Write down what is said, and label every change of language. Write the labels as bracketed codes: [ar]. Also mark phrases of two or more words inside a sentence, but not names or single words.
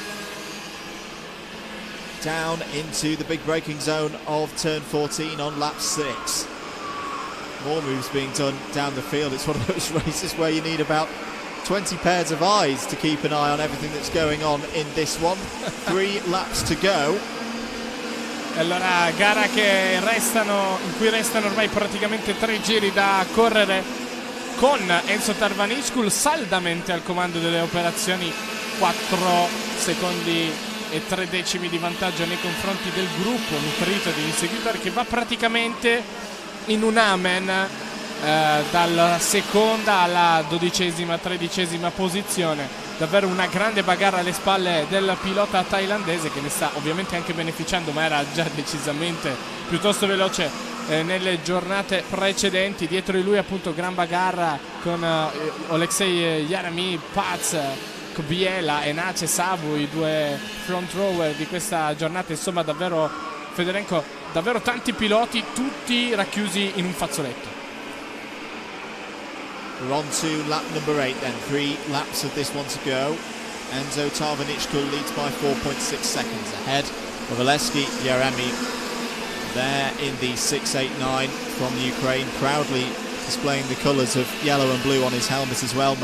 [en] Down into the big braking zone of turn 14 on lap 6. More moves being done down the field. It's one of those races where you need about 20 pairs of eyes to keep an eye on everything that's going on in this one. 3 laps to go. [it] Allora, gara che in cui restano ormai praticamente 3 giri da correre, con Enzo Tarvanichkul saldamente al comando delle operazioni, 4 secondi e 3 decimi di vantaggio nei confronti del gruppo nutrito di inseguitori, che va praticamente in un amen dalla seconda alla 12ª, 13ª posizione. Davvero una grande bagarra alle spalle del pilota thailandese, che ne sta ovviamente anche beneficiando, ma era già decisamente piuttosto veloce nelle giornate precedenti. Dietro di lui appunto gran bagarra con Oleksiy Yeremy, Paz, Kobiela, Enace, Savu, i 2 front rower di questa giornata. Insomma, davvero Fedorenko, davvero tanti piloti, tutti racchiusi in un fazzoletto. [en] We're on to lap number 8 then. 3 laps of this one to go. Enzo Tarvanichkul leads by 4.6 seconds ahead of Oleksiy Yeremy. There in the 689 from Ukraine, proudly displaying the colours of yellow and blue on his helmet as well.